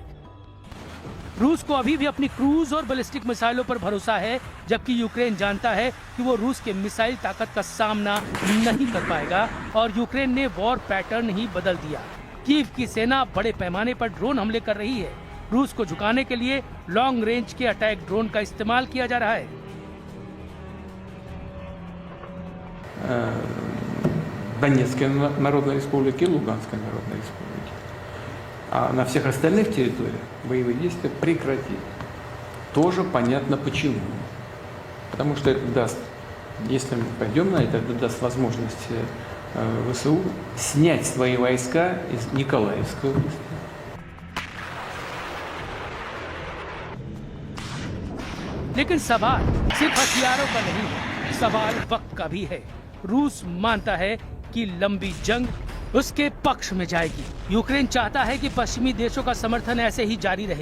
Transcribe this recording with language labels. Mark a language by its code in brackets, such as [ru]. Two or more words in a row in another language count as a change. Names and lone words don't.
[hi] रूस को अभी भी अपनी क्रूज और [en] ballistic missiles [hi] पर भरोसा है, जबकि यूक्रेन जानता है कि वो रूस के मिसाइल ताकत का सामना नहीं कर पाएगा और यूक्रेन ने [en] war pattern [hi] ही बदल दिया। कीव की सेना बड़े पैमाने पर ड्रोन हमले कर रही है। रूस को झुकाने के लिए [en] long range [hi] के [en] attack drone [hi] का इस्तेमाल किया जा रहा है। [ru] Донецкой Народной Республики и Луганской Народной Республики. А на всех остальных территориях боевые действия прекратили. Тоже понятно почему. Потому что это даст, если мы пойдем на это даст возможность ВСУ снять свои войска из Николаевской области. [hi] लेकिन सवाल सिर्फ हथियारों का नहीं है, सवाल वक्त का भी है। रूस मानता है कि लंबी जंग उसके पक्ष में जाएगी। यूक्रेन चाहता है कि पश्चिमी देशों का समर्थन ऐसे ही जारी रहे।